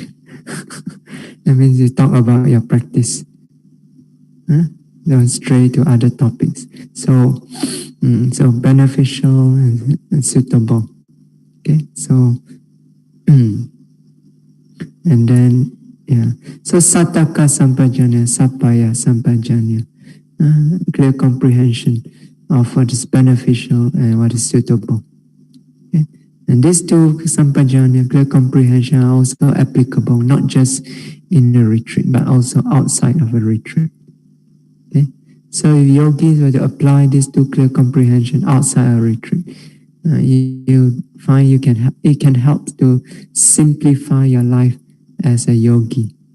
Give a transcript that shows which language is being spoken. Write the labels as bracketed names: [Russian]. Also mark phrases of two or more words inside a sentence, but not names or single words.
[English] That means you talk about your practice. Don't stray to other topics. So beneficial and suitable. Okay, so and then so [Pali] sataka sampajanya, sapaya sampajanya, [English] clear comprehension of what is beneficial and what is suitable. Okay? And these two sampajanya, clear comprehension, are also applicable not just in a retreat but also outside of a retreat. Okay, so if yogis were to apply these two clear comprehension outside a retreat, you find it can help to simplify your life as a yogi.